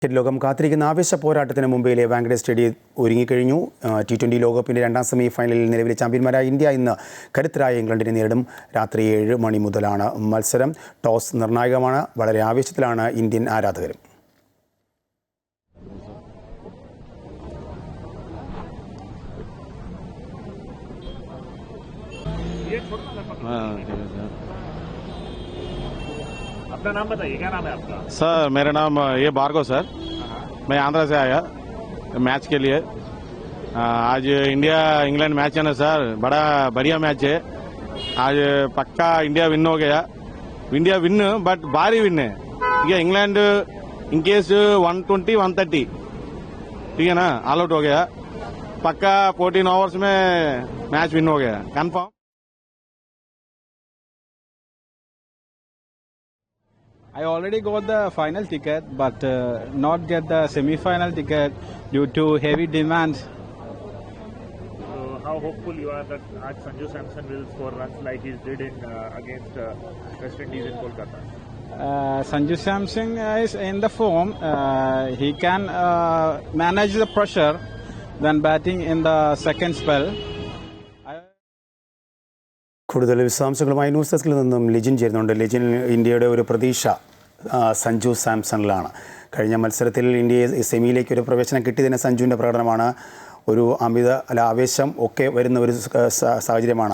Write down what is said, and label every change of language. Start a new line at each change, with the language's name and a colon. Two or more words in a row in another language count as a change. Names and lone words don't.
Malayalam: ലോകം കാത്തിരിക്കുന്ന ആവേശ പോരാട്ടത്തിന് മുംബൈയിലെ വാങ്കഡെ സ്റ്റേഡിയം ഒരുങ്ങിക്കഴിഞ്ഞു. T20 ലോകകപ്പിൻ്റെ രണ്ടാം സെമി ഫൈനലിൽ നിലവിലെ ചാമ്പ്യന്മാരായ ഇന്ത്യ ഇന്ന് കരുത്തരായ ഇംഗ്ലണ്ടിനെ നേരിടും. രാത്രി 7 മണി മുതലാണ് മത്സരം. ടോസ് നിർണായകമാണ്. വളരെ ആവേശത്തിലാണ് ഇന്ത്യൻ ആരാധകരും.
Hindi: अपना नाम बताइए, क्या नाम है आपका? सर मेरा नाम ये भार्गव सर, मैं आंध्रा से आया मैच के लिए। आज इंडिया इंग्लैंड मैच है ना सर, बड़ा बढ़िया मैच है। आज पक्का इंडिया विन हो गया। इंडिया विन बट भारी विन है। ठीक है, इंग्लैंड
English: in case
Hindi: 120 130 ठीक है ना,
English: all out
Hindi: हो गया। पक्का 14 ओवर्स में
English: match win
Hindi: हो गया कंफर्म।
English: I already got the final ticket, but not get the semi-final ticket due to heavy demand. So how hopeful you are that Sanju Samson will score runs like he did in against West Indies in Kolkata? Sanju Samson is in the form. He can manage the pressure than batting in the second spell.
Malayalam: കൂടുതൽ വിശദാംശങ്ങളുമായി ന്യൂസ് ഡെസ്കിൽ നിന്നും ലിജിൻ ചേരുന്നുണ്ട്. ലിജിൻ, ഇന്ത്യയുടെ ഒരു പ്രതീക്ഷ സഞ്ജു സാംസണിലാണ്. കഴിഞ്ഞ മത്സരത്തിൽ ഇന്ത്യയെ സെമിയിലേക്ക് ഒരു പ്രവേശനം കിട്ടിയതിന് സഞ്ജുവിൻ്റെ പ്രകടനമാണ്. ഒരു ആവേശം ഒക്കെ വരുന്ന ഒരു സാഹചര്യമാണ്.